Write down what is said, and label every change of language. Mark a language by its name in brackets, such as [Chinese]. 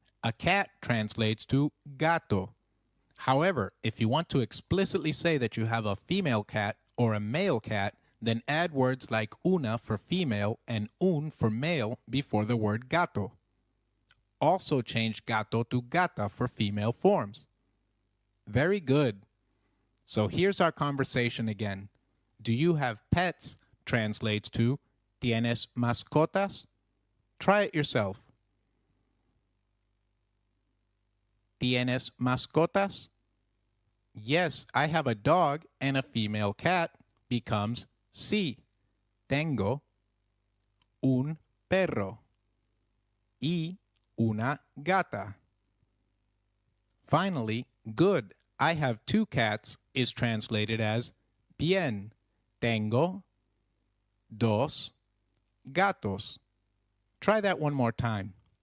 [English] A cat translates to gato. However, if you want to explicitly say that you have a female cat or a male cat, then add words like una for female and un for male before the word gato. Also change gato to gata for female forms. Very good. So here's our conversation again. Do you have pets? Translates to [Spanish] ¿Tienes mascotas? [English] Try it yourself. [Spanish] ¿Tienes mascotas? [English] Yes, I have a dog and a female cat becomes sí. [Spanish] Tengo un perro y una gata. [English] Finally, good. I have two cats is translated as bien. [Spanish] Tengo dos gatos. [English] Try that one more time.